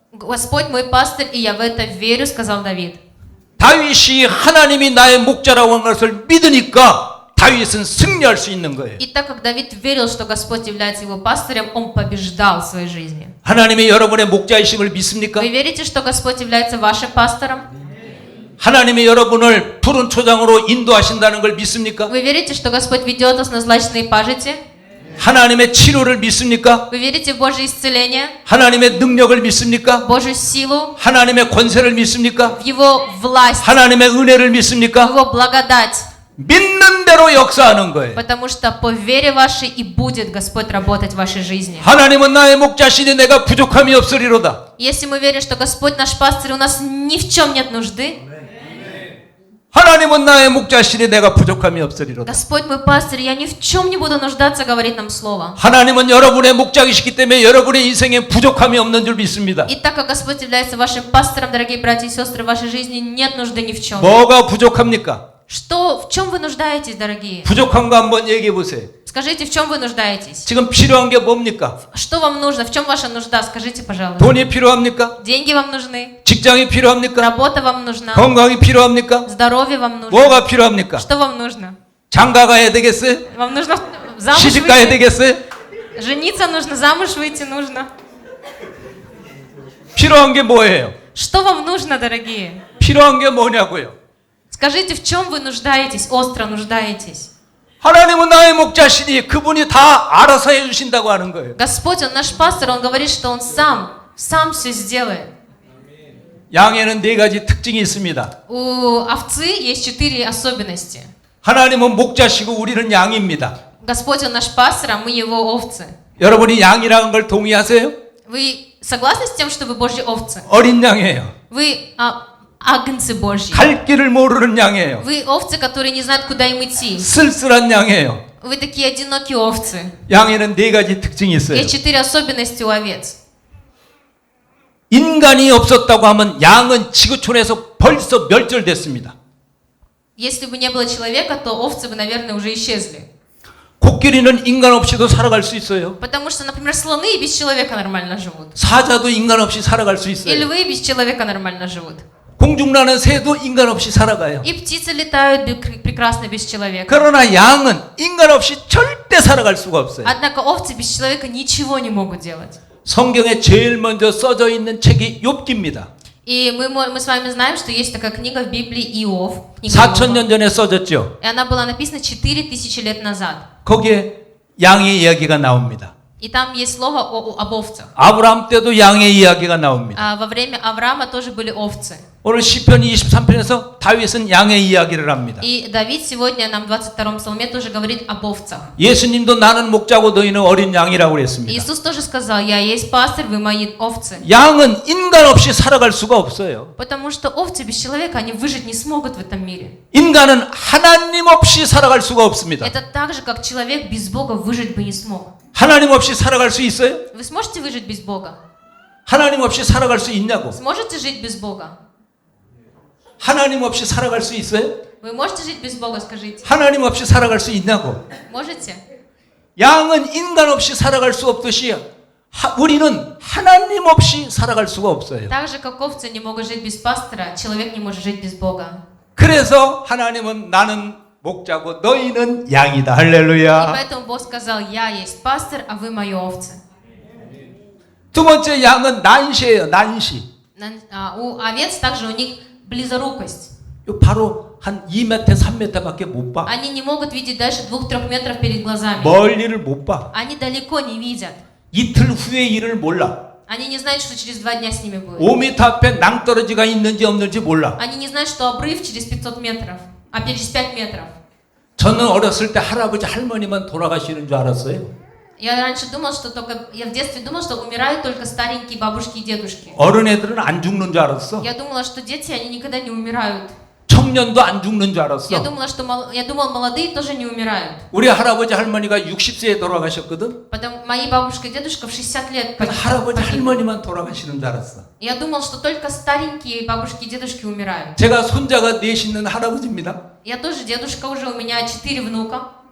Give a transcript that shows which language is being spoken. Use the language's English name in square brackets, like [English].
[Russian] Господь мой пастырь, и я в это верю, сказал Давид. [Korean] 다윗이 하나님이 나의 목자라고 한 것을 믿으니까 다윗은 승리할 수 있는 거예요. [Russian] И так как Давид верил, что Господь является его пастырем, он побеждал в своей жизни. [Korean] 하나님이 여러분의 목자이심을 믿습니까? [Russian] Вы верите, что Господь является вашим пастором? [Korean] 하나님이 여러분을 푸른 초장으로 인도하신다는 걸 믿습니까? [Russian] Вы верите, что Господь ведет вас на злачные пажити? [Korean] 하나님의 치료를 믿습니까? [Russian] Вы верите в Божье исцеление, [Korean] 하나님의 능력을 믿습니까? [Russian] Божью силу, [Korean] 하나님의 권세를 믿습니까? [Russian] в Его власть, [Korean] 하나님의 은혜를 [Russian] в [Korean] 믿습니까? [Russian] Его благодать? [Korean] 믿는 대로 역사하는 거예요. [Russian] Потому что по вере вашей и будет Господь работать в вашей жизни. [Korean] 하나님은 나의 목자시니 내가 부족함이 없으리로다. [Russian] Если мы верим, что Господь наш пастырь, у нас ни в чем нет нужды. [Korean] 하나님은 나의 목자시니 내가 부족함이 없으리로다. [Russian] Господь мой пастырь, я ни в чем не буду нуждаться, говорит нам слово. [Korean] 하나님은 여러분의 목자이시기 때문에 여러분의 인생에 부족함이 없는 줄 믿습니다. [Russian] И так как Господь является вашим пастором, дорогие братья и сестры, в вашей жизни нет нужды ни в чем. [Korean] 뭐가 부족합니까? [Russian] Что, в чем вы нуждаетесь, дорогие? [Korean] 부족한 거 한번 얘기해 보세요. [Russian] Скажите, в чем вы нуждаетесь? [Korean] 지금 필요한 게 뭡니까? [Russian] Что вам нужно? В чем ваша нужда? Скажите, пожалуйста. [Korean] 돈이 필요합니까? [Russian] Деньги вам нужны? [Korean] 직장이 필요합니까? [Russian] Работа вам нужна? [Korean] 건강이 필요합니까? [Russian] Здоровье вам нужно? [Korean] 뭐가 필요합니까? [Russian] Что вам нужно? [Korean] 장가 가야 되겠어요? [Russian] Вам нужно замуж [Korean] 시집 가야 [Russian] выйти? [Korean] 되겠어요? [Russian] Жениться нужно, замуж выйти нужно. [Korean] 필요한 게 뭐예요? [Russian] Что вам нужно, дорогие? [Korean] 필요한 게 뭐냐고요? [Russian] Скажите, в чем вы нуждаетесь, остро нуждаетесь? [Korean] 하나님은 나의 목자시니 그분이 다 알아서 해주신다고 하는 거예요. [Russian] Господь, Он наш пастор, Он говорит, что Он сам все сделает. [Korean] 양에는 4가지 특징이 있습니다. [Russian] У овцы есть 4 особенности. [Korean] 하나님은 목자시고 우리는 양입니다. [Russian] Господь, Он наш пастор, а мы Его овцы. [Korean] 여러분이 양이라는 걸 동의하세요? [Russian] Вы согласны с тем, что вы Божьи овцы? [Korean] 어린 양이에요. [Russian] Вы агнцы Божьи. [Korean] 갈 길을 모르는 양이에요. [Russian] Вы овцы, которые не знают, куда им идти. [Korean] 쓸쓸한 양이에요. [Russian] Вы такие одинокие овцы. [Korean] 양에는 4가지 특징이 있어요. [Russian] Есть 4 особенности у овец. [Korean] 인간이 없었다고 하면 양은 지구촌에서 벌써 멸절됐습니다. [Russian] Если бы не было человека, то овцы бы, наверное, уже исчезли. [Korean] 코끼리는 인간 없이도 살아갈 수 있어요. [Russian] Потому что, например, слоны и без человека нормально живут. [Korean] 사자도 인간 없이 살아갈 수 [Russian] И [Korean] 있어요. [Russian] львы без человека нормально живут. [Korean] 공중나는 새도 인간 없이 살아가요. [Russian] И птицы летают прекрасно без человека. [Korean] 그러나 양은 인간 없이 절대 살아갈 수가 없어요. [Russian] Однако овцы без человека ничего не могут делать. [Korean] 성경에 제일 먼저 써져 있는 책이 욥기입니다. [Russian] И мы с вами знаем, что есть такая книга в Библии Иов. книга [Korean] 4000년 [Russian] Иова. [Korean] 전에 써졌죠. [Russian] И она была написана 4000 лет назад. [Korean] 거기에 양의 이야기가 나옵니다. [Russian] И там есть слово об овцах. [Korean] 아브라함 때도 양의 이야기가 나옵니다. [Russian] Во время Авраама тоже были овцы. [Korean] 오늘 시편 23편에서 다윗은 양의 이야기를 합니다. [Russian] И Давид сегодня нам в 22-м псалме тоже говорит об овцах. [Korean] 예수님도 나는 목자고 너희는 어린 양이라고 그랬습니다. [Russian] Иисус тоже сказал: «Я есть пастырь, вы мои овцы». [Korean] 양은 인간 없이 살아갈 수가 없어요. [Russian] Потому что овцы без человека, они выжить не смогут в этом мире. [Korean] 인간은 하나님 없이 살아갈 수가 없습니다. [Russian] Это так же, как человек без Бога выжить бы не смог. [Korean] 하나님 없이 살아갈 수 있어요? [Russian] Вы сможете выжить без Бога? [Korean] 하나님 없이 살아갈 수 있냐고? [Russian] Сможете жить без Бога? [Korean] 하나님 없이 살아갈 수 있어요? [Russian] Вы можете жить без Бога, скажите? [Korean] 하나님 없이 살아갈 수 있냐고? [Russian] Можете? [Korean] 양은 인간 없이 살아갈 수 없듯이 우리는 하나님 없이 살아갈 수가 없어요. [Russian] Так же, как овцы не могут жить без пастора, человек не может жить без Бога. [Korean] 그래서 하나님은 나는 목자고 너희는 양이다. [Russian] И [Korean] 할렐루야. [Russian] поэтому Бог сказал: «Я есть пастор, а вы мои овцы». [Korean] 두 번째 양은 난시예요. 난시. [Russian] У овец также у них близорукость. [Korean] 이거 바로 한 2m, 3m밖에 못 봐. [Russian] Они не могут видеть дальше 2-3 метров перед глазами. [Korean] 멀리를 못 봐. [Russian] Они далеко не видят. [Korean] 이틀 후의 일을 몰라. [Russian] Они не знают, что через 2 дня с ними будет. [Korean] 5m 앞에 낭떠러지가 있는지 없는지 몰라. [Russian] Они не знают, что обрыв через 500 метров, а через 5 метров. [Korean] 저는 어렸을 때 할아버지 할머니만 돌아가시는 줄 알았어요. [Russian] Я раньше думал, что я в детстве думал, что умирают только старенькие бабушки и дедушки. [Korean] 어른 애들은 안 죽는 줄 알았어. [Russian] Я думала, что дети, они никогда не умирают. [Korean] 청년도 안 죽는 줄 알았어. [Russian] Я думал, молодые тоже не умирают. [Korean] 우리 할아버지 할머니가 60세에 돌아가셨거든. [Russian] Потом мои бабушка и дедушка в 60 лет [Korean] 그래서 할아버지 할머니만 돌아가시는 줄 알았어. [Russian] Я думал, что только старенькие бабушки и дедушки умирают. [Korean] 제가 손자가 넷 있는 할아버지입니다. [Russian] Я тоже дедушка, уже у меня 4 внука.